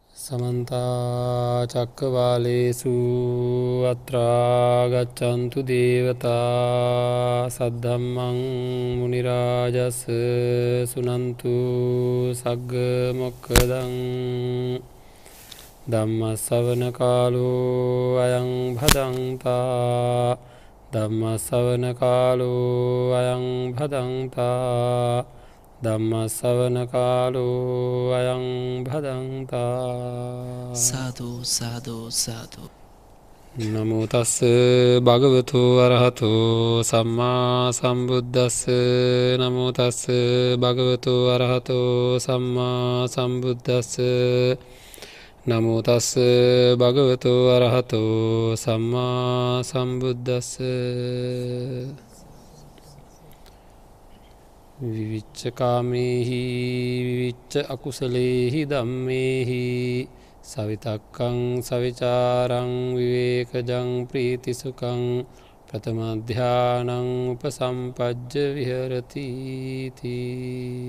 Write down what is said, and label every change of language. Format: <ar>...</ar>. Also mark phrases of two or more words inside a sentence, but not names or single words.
<pi>समन्ता चक्रवालेषु अत्रा गच्छन्तु देवता सद्धम्मं मुनिराजस् सुनन्तु सग्ग मोक्खदं ධම්මස්සවන කාලෝ අයං භදංතා ධම්මස්සවන කාලෝ අයං භදංතා ධම්මස්සවන කාලෝ අයං භදංතා සාදු සාදු සාදු නමෝ තස්ස භගවතු අරහතෝ සම්මා සම්බුද්දස්ස නමෝ තස්ස භගවතු අරහතෝ සම්මා සම්බුද්දස්ස නමෝ තස්ස භගවතු අරහතෝ සම්මා සම්බුද්දස්ස විවිච්ච කාමේහි විවිච්ච අකුසලේහි ධම්මේහි සවිතක්කං සවිචාරං විවේකජං ප්‍රීතිසුඛං ප්‍රථම ධානං උපසම්පජ්ජ විහෙරති තී</pi>